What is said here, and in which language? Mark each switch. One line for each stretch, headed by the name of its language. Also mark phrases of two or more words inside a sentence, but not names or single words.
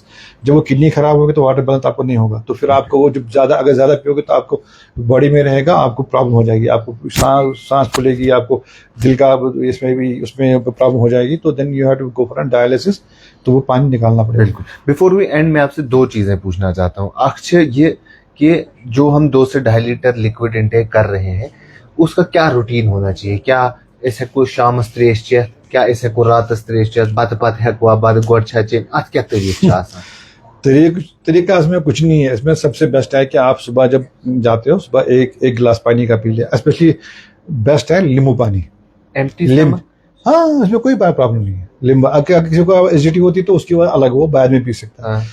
Hindi: जब वो किडनी खराब होगी तो
English: water balance
Hindi: आपको नहीं होगा, तो फिर आपको वो जब अगर ज्यादा पियोगे तो आपको बॉडी में रहेगा, आपको प्रॉब्लम हो जाएगी, आपको सांस फूलेगी, आपको दिल का इसमें भी उसमें प्रॉब्लम हो जाएगी, तो
English: then you have to go for dialysis,
Hindi: तो वो पानी निकालना पड़ेगा। बिल्कुल।
English: before we end
Hindi: मैं आपसे दो चीजें पूछना चाहता हूँ अक्षय, ये कि जो हम 2 से 2.5 लीटर
English: liquid intake
Hindi: कर रहे हैं उसका क्या रूटीन होना चाहिए?
Kashmiri: क्या ऐसे कोई शाम त्रेश क्या ऐसे को रात त्रेश बत हेकवा बद गोड़ छे अत क्या तरीका आसान?
Hindi: तरीका इसमें कुछ नहीं है। इसमें सबसे बेस्ट है कि आप सुबह जब जाते हो सुबह एक गिलास पानी का पी ले,
English: specially best
Hindi: है नींबू पानी, एम्प्टी नींबू। हाँ, इसमें कोई प्रॉब्लम नहीं है। नींबू अगर किसी को एसिडिटी होती है तो उसकी बाद अलग, वो बाद में पी सकता है।